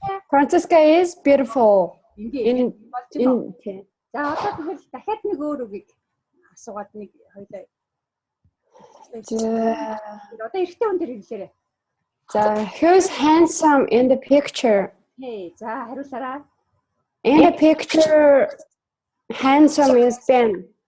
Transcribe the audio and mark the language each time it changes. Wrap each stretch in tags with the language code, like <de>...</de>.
<en>Francesca is beautiful.</en> <mn>Ингээ болж байна. За одоо тэгэхээр дахиад нэг өөр үгийг асуугаад нэг хоёлаа. Одоо эрэгтэй хүн дээр хэлээрэй.</mn> <en>За who's handsome in the picture?</en> <mn>За хариулаарай.</mn> <en>In the picture handsome is Ben.</en>